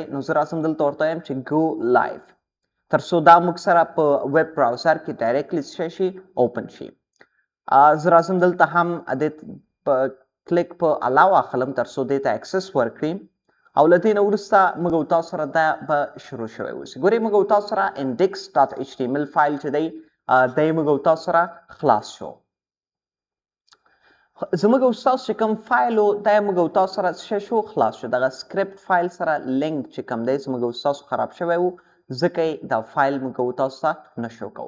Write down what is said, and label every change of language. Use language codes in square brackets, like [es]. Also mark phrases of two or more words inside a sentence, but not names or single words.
[ps] نو زه راځم دلته ورته وایم چې [en] Go Live [ps] تر څو دا موږ سره په [en] web browser [ps] کې ډایرکټلی څه شي؟ اوپن شي. زه راځم دلته هم په کلیک په علاوه اخلم تر څو دې ته اکسس ورکړي او له دې نه وروسته موږ او تاسو سره دا به شروع شوی اوسي. ګورئ موږ او تاسو سره index.html فایل چې دی دی موږ او تاسو سره خلاص شو. زموږ او تاسو چې کوم فایل و دا موږ او تاسو سره څه شو؟ خلاص شو. دغه [en] script file [ps] سره لینک چې کوم دی زموږ او تاسو خراب شوی و ځکه یې دا فایل موږ او تاسو ته نشو کوو.